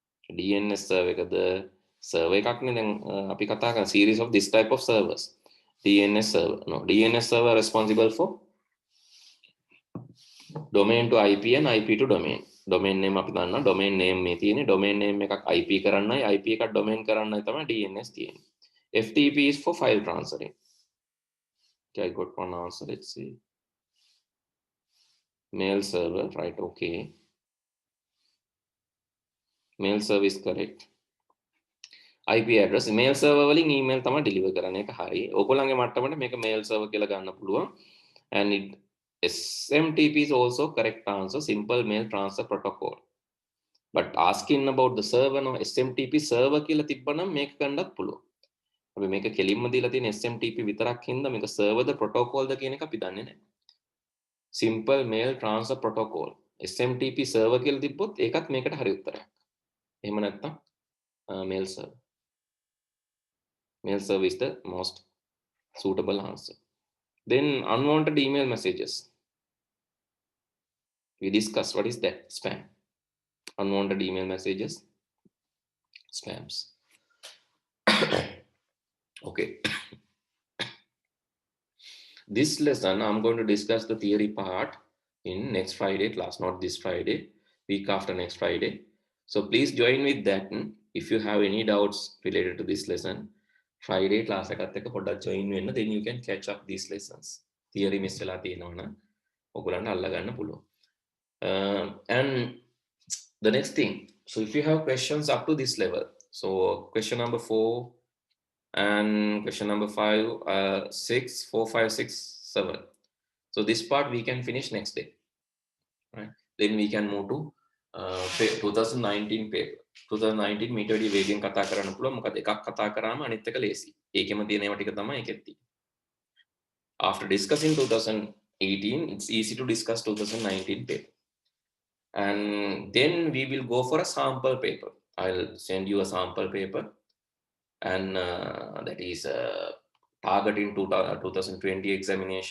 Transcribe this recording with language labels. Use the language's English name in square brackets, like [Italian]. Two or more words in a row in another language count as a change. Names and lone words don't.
[English] DNS server එකද server [Sinhala] එකක්නේ දැන් අපි කතා කරන [English] series of this type of servers. DNS server. No, DNS server responsible for domain to IP and IP to domain. Domain name [Sinhala] අපි දන්නවා [English] domain name [Sinhala] මේ තියෙන්නේ [English] domain name [Sinhala] එකක් IP කරන්නයි IP එකක් domain කරන්නයි තමයි DNS තියෙන්නේ. [English] FTP is for file transferring. Okay, I got one answer. Let's see. Mail server, right? Okay. Mail service correct. IP address mail server [Sinhala] වලින් email තමයි deliver කරන එක හරි. ඕගොල්ලන්ගේ මට්ටමට මේක [English] mail server [Sinhala] කියලා ගන්න පුළුවන්. [English] And it SMTP is also correct answer, simple mail transfer protocol. But asking about the server no SMTP server [Sinhala] කියලා තිබ්බනම් මේක ගන්නත් පුළුවන්. අපි මේක කෙලින්ම දීලා තියෙන SMTP විතරක් හින්දා මේක server ද protocol ද කියන එක අපි දන්නේ නැහැ. [English] Simple mail transfer protocol. SMTP server [Sinhala] කියලා තිබ්බොත් ඒකත් මේකට හරි උත්තරයක්. එහෙම නැත්නම් [English] mail server. Mail server is the most suitable answer. Then unwanted email messages. We discussed what is that? Spam. Unwanted email messages. Spams. Okay. This lesson I'm going to discuss the theory part in next Friday class, not this Friday, week after next Friday. So please join with that. If you have any doubts related to this lesson, Friday class [Sinhala] එකත් එක්ක පොඩ්ඩක් [English] join වෙන්න, then you can catch up these lessons. Theory miss [Sinhala] වෙලා තියෙනවා නම් ඔයගොල්ලන්ට අල්ල ගන්න පුළුවන්. [English] And the next thing, so if you have questions up to this level, so question number 4 and question number 5, 6, 4, 5, 6, 7. So this part we can finish next day, right? Then we can move to 2019 paper. [Sinhala] 2019 මීට වැඩි වේගෙන් කතා කරන්න පුළුවන්. මොකද එකක් කතා කරාම අනිත් එක ලේසි. ඒකෙම තියෙන ඒවා ටික තමයි ඒකෙත් තියෙන්නේ. [English] After discussing 2018, it's easy to discuss 2019 paper. And then we will go for a sample paper. I'll send you a sample paper, and that is targeting 2020 examination.